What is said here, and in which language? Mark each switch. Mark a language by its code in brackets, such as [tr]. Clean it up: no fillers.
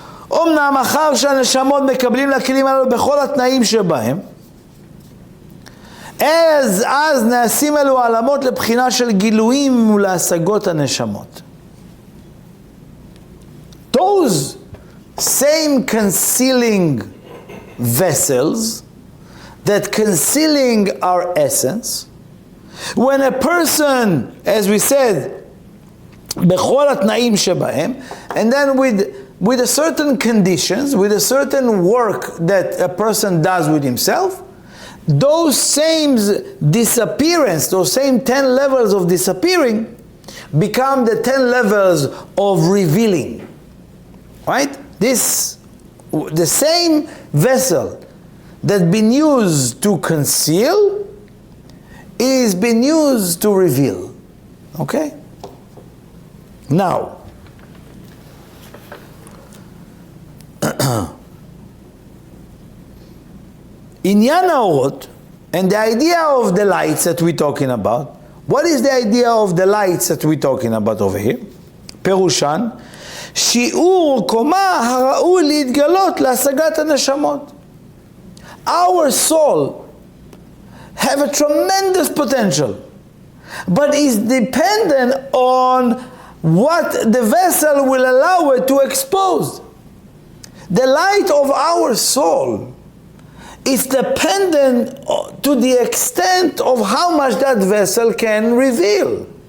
[he] אומנם אחר שהנשמות מקבלים לכלים הללו בכל התנאים שבהם, אז נעשים אלו העלמות לבחינה של גילויים ולהשגות הנשמות. [en] Those same concealing vessels that concealing our essence, when a person, as we said, [he] בכל התנאים שבהם, [en] and then with a certain conditions, with a certain work that a person does with himself, those same disappearance, those same 10 levels of disappearing become the 10 levels of revealing. Right? The same vessel that been used to conceal is been used to reveal. Okay? Now, Inyan Haorot, and the idea of the lights that we're talking about, what is the idea of the lights that we're talking about over here? [he] פירושן, שיעור קומה הראוי להתגלות להשגת הנשמות. [en] Our soul have a tremendous potential, but is dependent on what the vessel will allow it to expose. The light of our soul is dependent to the extent of how much that vessel can reveal.